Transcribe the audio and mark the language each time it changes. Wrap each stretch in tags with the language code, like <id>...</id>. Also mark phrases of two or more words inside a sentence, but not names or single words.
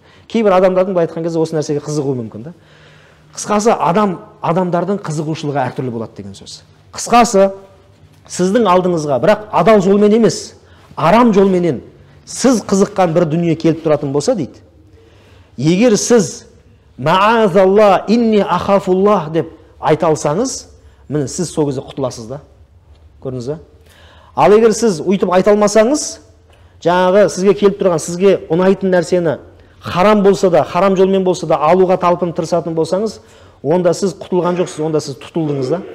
<kk>Кейбір адамдардың былай айтқан кезде осы нәрсеге қызығуы мүмкін да. Қысқасы, адамдардың қызығушылығы әртүрлі болады деген сөз. Қысқасы, сіздің алдыңызға, бірақ адал жолмен емес, арам жолменен сіз қызыққан бір дүние келіп тұратын болса дейді, егер сіз</kk> <ar>"معاذ الله إني أخاف الله"</ar> <kk>деп айта алсаңыз, міне сіз сол кезде құтыласыз да. Көрдіңіз ба? Ал егер сіз өйтіп айта алмасаңыз, жаңағы сізге келіп тұрған, сізге ұнайтын нәрсені харам болса да, харам жолмен болса да алуға талпынып тырысатын болсаңыз, онда сіз құтылған жоқсыз, онда сіз тұтылдыңыз да.</kk>